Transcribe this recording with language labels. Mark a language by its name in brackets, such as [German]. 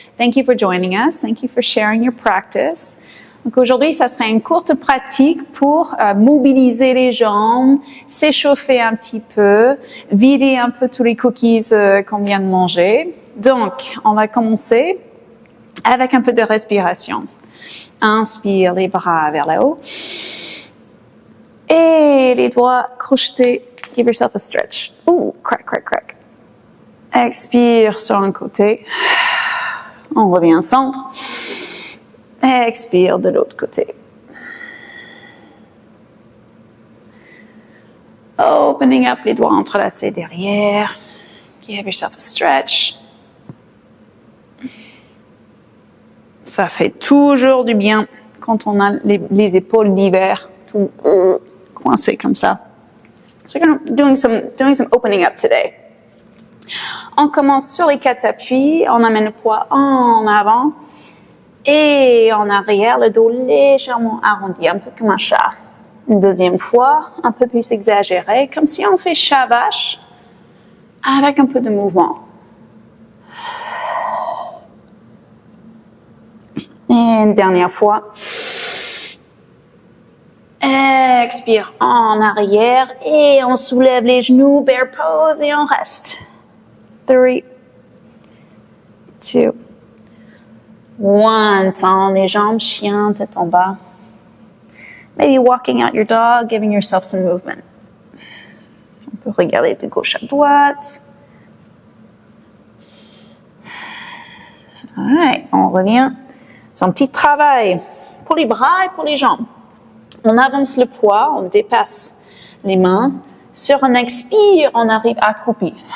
[English] Thank you for joining us. Thank you for sharing your practice. [French] Donc aujourd'hui, ça sera une courte pratique pour mobiliser les jambes, s'échauffer un petit peu, vider un peu tous les cookies qu'on vient de manger. Donc, on va commencer avec un peu de respiration. Inspire les bras vers le haut. Et les doigts crochetés. [English] Give yourself a stretch. [French] Ooh, crack, crack, crack. Expire sur un côté. On revient au centre. Expire de l'autre côté. [English] Opening up [French] les doigts entrelacés derrière. [English] Give yourself a stretch. [French] Ça fait toujours du bien quand on a les épaules d'hiver tout coincées comme ça. [English] So we're doing some opening up today. [French] On commence sur les 4 appuis, on amène le poids en avant et en arrière, le dos légèrement arrondi, un peu comme un chat. Une deuxième fois, un peu plus exagéré, comme si on fait chat-vache avec un peu de mouvement. Et une dernière fois. Expire en arrière et on soulève les genoux, [English] bear pose [French] et on reste. 3, 2, 1. Tends les jambes, chien, tête en bas. [English] Maybe walking out your dog, giving yourself some movement. [French] On peut regarder de gauche à droite. Alright, on revient. C'est un petit travail pour les bras et pour les jambes. On avance le poids, on dépasse les mains. Sur un expire, on arrive accroupi.